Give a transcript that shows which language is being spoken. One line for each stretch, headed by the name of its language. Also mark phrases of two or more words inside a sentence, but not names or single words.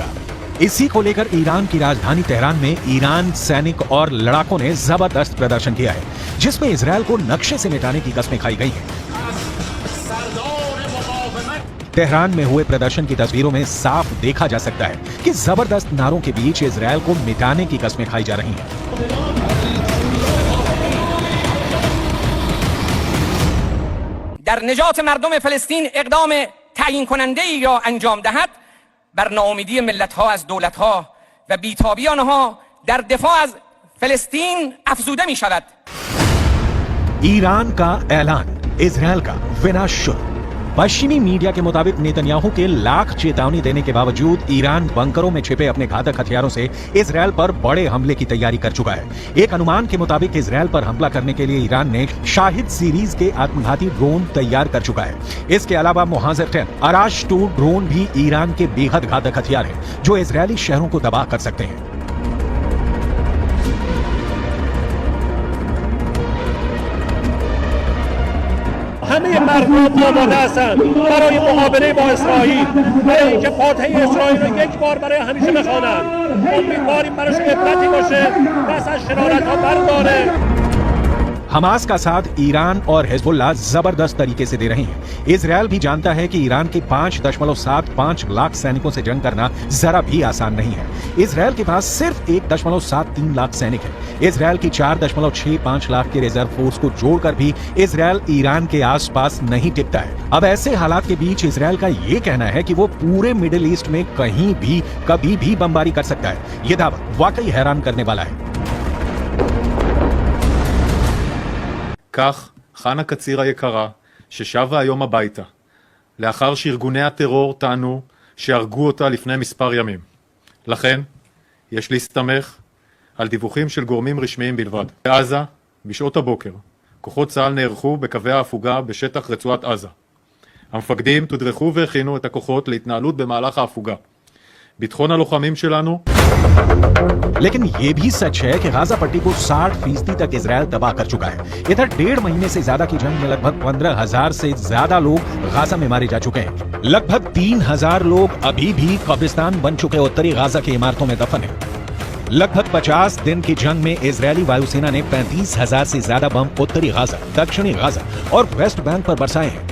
Hindi: इसी को लेकर ईरान की राजधानी तेहरान में ईरान सैनिक और लड़ाकों ने जबरदस्त प्रदर्शन किया है, जिसमें इजरायल को नक्शे से मिटाने की कस्में खाई गई हैं। तेहरान में हुए प्रदर्शन की तस्वीरों में साफ देखा जा सकता है कि जबरदस्त नारों के बीच इजरायल को मिटाने की कस्में खाई जा रही हैं।
Persian: در نجات مردم فلسطین اقدام تعیین کننده‌ای را انجام دهد بر ناامیدی ملت‌ها از دولت‌ها و بی‌تابی آنها در دفاع از فلسطین افزوده می‌شود.
Hindi: ईरान का ऐलान, इजरायल का विनाश शुरू। पश्चिमी मीडिया के मुताबिक नेतन्याहू के लाख चेतावनी देने के बावजूद ईरान बंकरों में छिपे अपने घातक हथियारों से इजरायल पर बड़े हमले की तैयारी कर चुका है। एक अनुमान के मुताबिक इजरायल पर हमला करने के लिए ईरान ने शाहिद सीरीज के आत्मघाती ड्रोन तैयार कर चुका है। इसके अलावा मुहाजिर 10 अराश 2 ड्रोन भी ईरान के बेहद घातक हथियार है, जो इजरायली शहरों को तबाह कर सकते हैं।
Persian: همه مردم آماده هستند برای مقابله با اسرائیل، برای اینکه فاتحه اسرائیل رو یک بار برای همیشه بخوانند. امیدواریم برایشون عبرتی باشه و از شرارت‌ها برداره.
Hindi: हमास का साथ ईरान और हिजबुल्लाह जबरदस्त तरीके से दे रहे हैं। इजरायल भी जानता है कि ईरान के 5.75 लाख सैनिकों से जंग करना जरा भी आसान नहीं है। इजरायल के पास सिर्फ 1.73 लाख सैनिक है। इजरायल की 4.65 लाख के
English: reserve force
Hindi: को जोड़कर भी इजरायल ईरान के आसपास नहीं टिकता है। अब ऐसे हालात के बीच इजरायल का ये कहना है कि वो पूरे मिडिल ईस्ट में कहीं भी कभी भी बमबारी कर सकता है। ये दावा वाकई हैरान करने वाला है।
Hebrew: כך, חנה קציר היקרה, ששבה היום הביתה, לאחר שארגוני הטרור טענו שהרגו אותה לפני מספר ימים. לכן, יש להסתמך על דיווחים של גורמים רשמיים בלבד. בעזה, בשעות הבוקר, כוחות צה"ל נערכו בקווי ההפוגה בשטח רצועת עזה. המפקדים תודרכו והכינו את הכוחות להתנהלות במהלך ההפוגה. ביטחון הלוחמים שלנו
Hindi: लेकिन यह भी सच है कि गाजा पट्टी को 60% तक इजरायल तबाह कर चुका है। इधर 1.5 महीने से ज्यादा की जंग में लगभग 15,000 से ज्यादा लोग गाजा में मारे जा चुके हैं। लगभग 3,000 लोग अभी भी कब्रिस्तान बन चुके उत्तरी गाजा की इमारतों में दफन है। लगभग 50 दिन की जंग में इजरायली वायुसेना ने 35,000 से ज्यादा बम उत्तरी गाजा, दक्षिणी गाजा और वेस्ट बैंक पर बरसाए हैं।